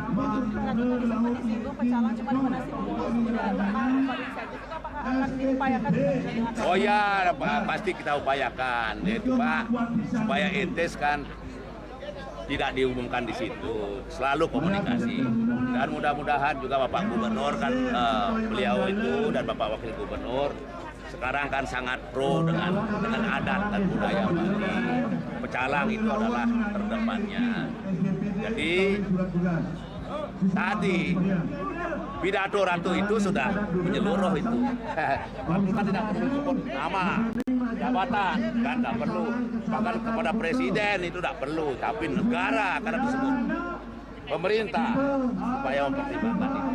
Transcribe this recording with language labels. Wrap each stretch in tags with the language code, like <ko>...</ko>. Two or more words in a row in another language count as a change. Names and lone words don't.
<id>Oh ya, pasti kita upayakan, yaitu Pak, supaya entes kan tidak diumumkan di situ, selalu komunikasi, dan mudah-mudahan juga Bapak Gubernur kan beliau itu dan Bapak Wakil Gubernur sekarang kan sangat pro dengan adat dan budaya Bali. Pecalang itu adalah terdepannya. Jadi tadi pidato Ratu itu sudah menyeluruh itu. Kita tidak perlu sebut nama, jabatan, kan tidak perlu. Bahkan kepada presiden itu tidak perlu, tapi negara karena disebut pemerintah supaya mempertimbangkan itu.</id>